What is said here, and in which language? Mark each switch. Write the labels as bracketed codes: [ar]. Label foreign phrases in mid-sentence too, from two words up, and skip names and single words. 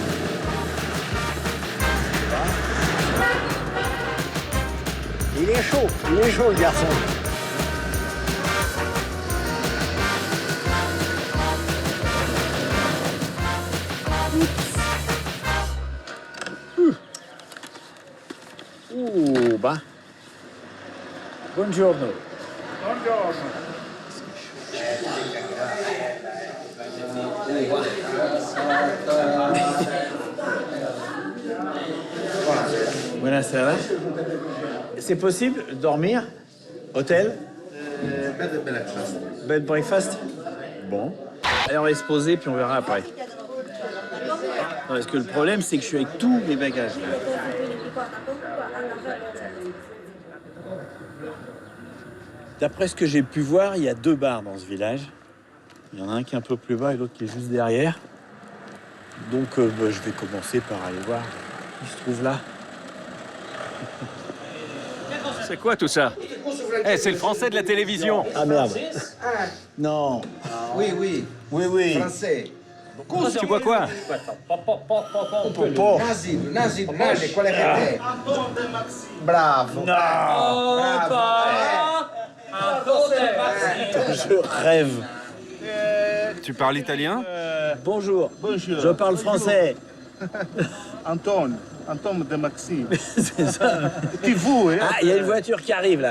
[fr] Il est chaud le garçon. Bah. [it] Buongiorno. Buongiorno. Buonasera. [fr] C'est possible de dormir? Hôtel? [en] Bed and breakfast. Bed breakfast? [fr] Bon. Allez, on va se poser puis on verra après. Parce que le problème, c'est que je suis avec tous mes bagages. D'après ce que j'ai pu voir, il y a 2 bars dans ce village. Il y en a un qui est un peu plus bas et l'autre qui est juste derrière. Donc je vais commencer par aller voir qui se trouve là. C'est quoi tout ça? Eh, c'est le français de la télévision. Ah merde. Non. Oui, oui. Oui, oui. Français. Tu bois quoi? Nazi, [it] qual è che te? Bravo. [fr] Je rêve. Tu parles italien? Bonjour. Je parle français. Anton de Maxime. C'est ça. Qui vous, hein? Ah, il y a une voiture qui arrive là.